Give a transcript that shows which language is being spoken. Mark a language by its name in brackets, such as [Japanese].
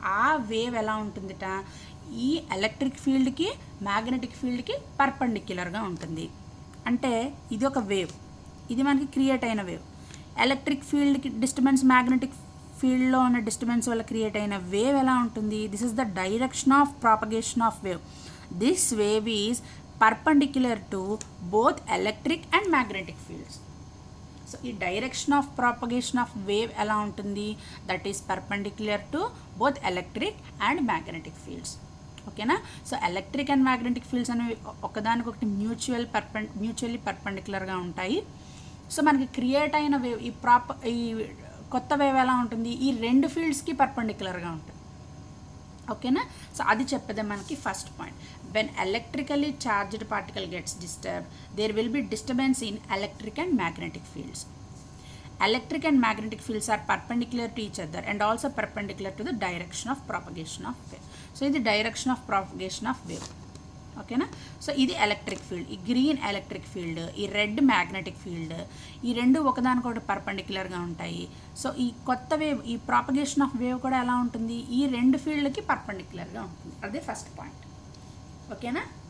[Telugu] ఆ వేవ్ ఎలా ఉంటుందిట? ఈ ఎలక్ట్రిక్ ఫీల్డ్కి, మ్యాగ్నెటిక్ ఫీల్డ్కి పర్పెండిక్యులర్గా ఉంటుంది. అంటే ఇది ఒక వేవ్, ఇది మనకి క్రియేట్ అయిన వేవ్. ఎలక్ట్రిక్ ఫీల్డ్కి డిస్టర్బెన్స్, మ్యాగ్నెటిక్ ఫీల్డ్లో ఉన్న డిస్టర్బెన్స్ వల్ల క్రియేట్ అయిన వేవ్ ఎలా ఉంటుంది? [English] This is the direction of propagation of wave. This wave is perpendicular to both electric and magnetic fields. So ఈ direction of propagation of wave [Telugu] ఎలా ఉంటుంది? [English] That is perpendicular to both electric and magnetic fields, ఓకేనా. [Telugu] So electric and magnetic fields అనేవి ఒకదానికొకటి mutually పర్పెండిక్యులర్గా ఉంటాయి. So మనకి create అయిన wave, ఈ కొత్త వేవ్ ఎలా ఉంటుంది? ఈ రెండు ఫీల్డ్స్కి పర్పెండిక్యులర్గా ఉంటుంది, ఓకేనా. సో అది చెప్పేదే మనకి first point. [English] when electrically charged particle gets disturbed, there will be disturbance in electric and magnetic fields. Electric and magnetic fields are perpendicular to each other and also perpendicular to the direction of propagation of wave. So [Telugu] ఇది [English] direction of propagation of wave. ఓకేనా. [Telugu] So ఇది electric field, ఈ green electric field, ఈ red magnetic field, ఈ రెండు ఒకదానికొకటి పర్పెండిక్యులర్గా ఉంటాయి. So ఈ కొత్త వేవ్, ఈ ప్రాపగేషన్ ఆఫ్ వేవ్ కూడా ఎలా ఉంటుంది, ఈ రెండు ఫీల్డ్కి పర్పెండిక్యులర్గా ఉంటుంది. అదే ఫస్ట్ పాయింట్. ఓకేనా.